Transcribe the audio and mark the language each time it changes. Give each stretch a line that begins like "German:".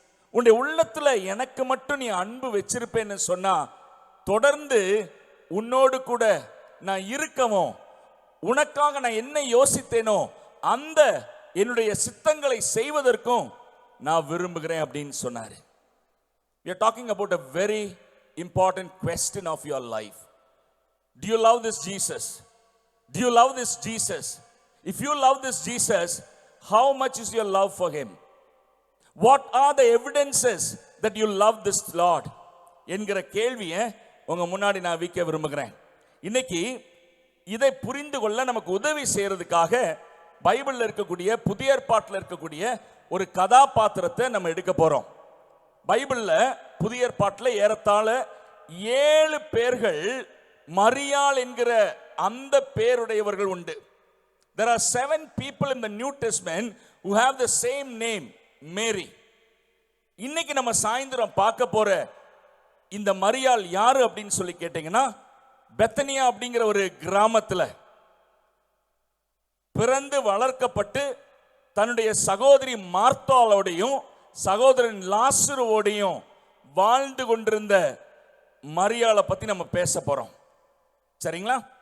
Tamil: உன்னுடைய உள்ளத்துல எனக்கு மட்டும் நீ அன்பு வச்சிருப்பேன்னு சொன்னா, தொடர்ந்து உன்னோடு கூட நான் இருக்கவும், உனக்காக நான் என்ன யோசித்தேனோ அந்த என்னுடைய சித்தங்களை செய்வதற்கும் நான் விரும்புகிறேன் அப்படின்னு சொன்னாரு.
English: We are talking about a very important question of your life. Do you love this Jesus? Do you love this Jesus? If you love this Jesus, how much is your love for him? What are the evidences that you love this Lord?
Tamil: என்கிற கேள்வியை உங்க முன்னாடி நான் வைக்க விரும்புகிறேன். இன்னைக்கு இதை புரிந்து கொள்ள நமக்கு உதவி செய்யறதுக்காக பைபிள்ல இருக்கக்கூடிய, புதிய ஏற்பாட்டில் இருக்கக்கூடிய ஒரு கதாபாத்திரத்தை நம்ம எடுக்க போறோம். பைபிள்ல புதிய ஏற்பாட்டில் ஏறத்தாழ 7 பேர்கள் மரியாள் என்கிற அந்த பேருடையவர்கள் உண்டு.
English: There are 7 people in the New Testament who have the same name, Mary.
Tamil: இன்னைக்கு நம்ம சாயந்தரம் பார்க்க போற இந்த மரியாள் யாரு அப்படின்னு சொல்லி கேட்டீங்கன்னா, பெத்தனியா அப்படிங்கிற ஒரு கிராமத்துல பிறந்து வளர்க்கப்பட்டு தன்னுடைய சகோதரி மார்த்தாளோடையும் சகோதரன் லாசருவோடையும் வாழ்ந்து கொண்டிருந்த மரியாளை பத்தி நம்ம பேச போறோம். சரிங்களா?